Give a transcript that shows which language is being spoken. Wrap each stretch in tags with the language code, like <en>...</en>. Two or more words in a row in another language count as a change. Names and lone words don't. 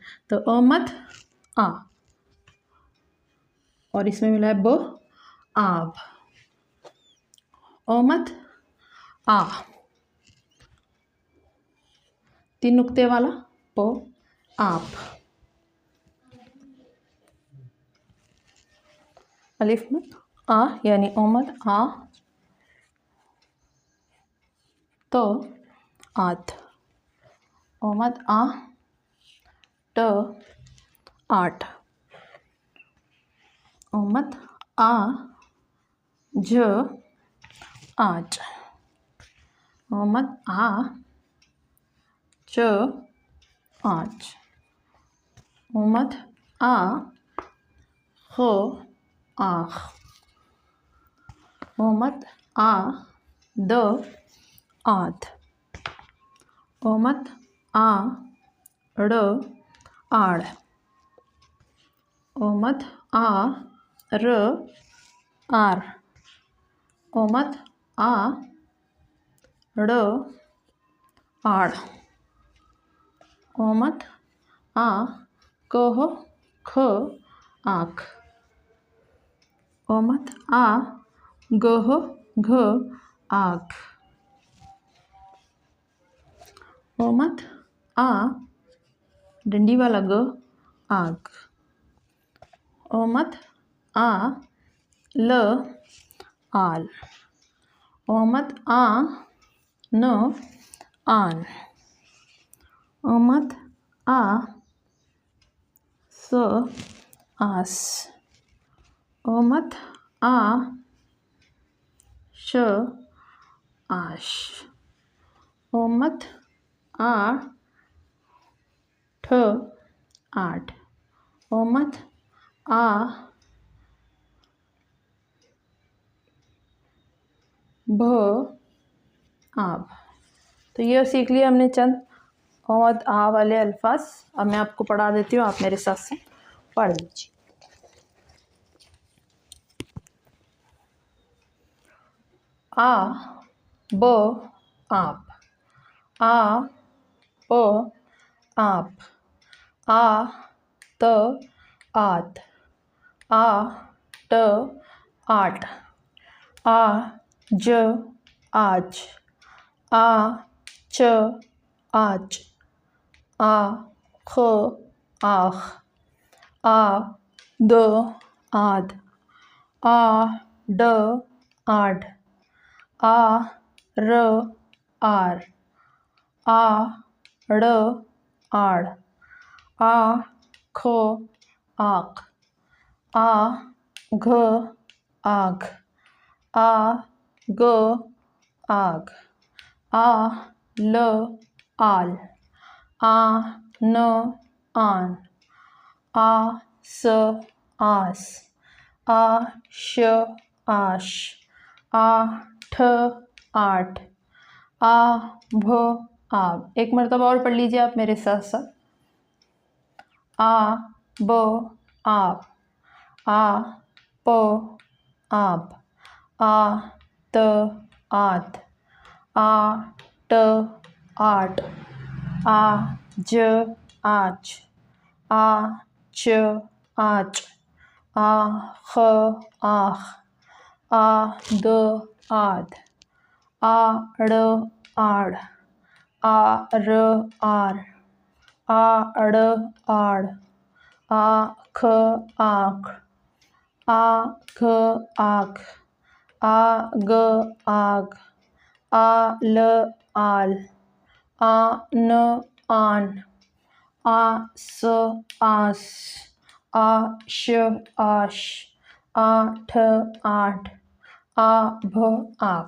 <hi>तो अ मद आ, और इसमें मिला है ब आब, अ मद आ, 3 नुक्ते वाला प आप, अलिफ मद आ यानी ओमद आ, तो आत, ओमद आ, ट आठ, ओमद आ, ज आठ, ओमद आ, च आठ, ओमद आ, ख आख, ओमद आ, द आद, ओमद आ, ड़ आड़, ओमद आ, र आर, ओमद आ, ड़ आड़, ओमद आ, कह ख आख, ओमद आ, गह घ आख, ओमद आ, डंडी वाला ग आग, ओमद आ, ल आल, ओमद आ, न आन, ओमद आ, स आस, ओमद आ, श आश, ओमद आ, ठ आठ, ओमद आ, भ आब। तो ये सीख लिया हमने चंद ओमद आ वाले अल्फाज। अब मैं आपको पढ़ा देती हूँ, आप मेरे साथ से पढ़ लीजिए। आ ब आप, आ प आप, आ त आत, आ ट आट, आ ज आज, आ च आज, आ ख आख, आ द आद, आ ड आड, आ र आर, आ ड़ आड़, आ ख आख, आ घ आघ, आ ग आग, आ ल आल, आ न आन, आ स आस, आ श आश, आ ठ आठ, आ भ आब। एक मरतबा और पढ़ लीजिए आप मेरे साथ साथ। आ ब आप, आ प आप, आ त आत, आ ट आट, आ ज आच, आ च आच, आ ख आख, आ द आद, आ ड़ आड़, आ र आर, आ ड़ आड़, आ ख आख, आ घ आख, आग आग, आल आल, आन आन, आस आस, आश आश, आठ आठ, आभ आभ।</hi>